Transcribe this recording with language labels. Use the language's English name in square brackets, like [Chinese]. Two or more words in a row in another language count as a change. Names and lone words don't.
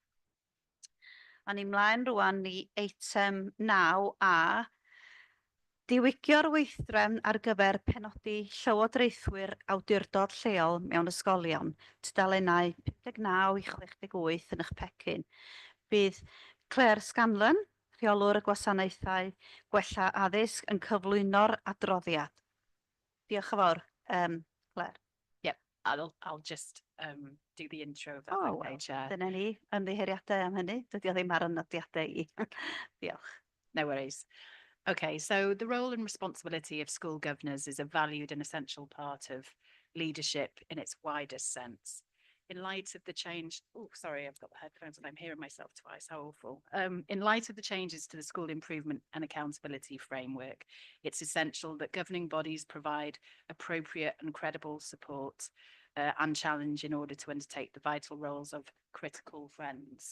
[Welsh] A ni mlaen rwan i eitem 9A, diwygio'r weithdrefn ar gyfer penodi llywodraethwyr awdurdod lleol mewn ysgolion, tudalennau 59 i 68 yn eich pecyn. Bydd Claire Scanlon, rheolwr y gwasanaethau gwella addysg, yn cyflwyno'r adroddiad. Diolch yn fawr, Claire. [English] Yep, I'll just do the intro of that. Oh, Okay, Chair. [Welsh] dyna ni, ymddiheuriadau am hynny. Dydy o ddim ar y nodiadau i. Diolch. [English] No worries. Okay, so the role and responsibility of school governors is a valued and essential part of leadership in its widest sense. In light of the change, oh, sorry, I've got the headphones and I'm hearing myself twice, how awful. In light of the changes to the school improvement and accountability framework, it's essential that governing bodies provide appropriate and credible support and challenge in order to undertake the vital roles of critical friends.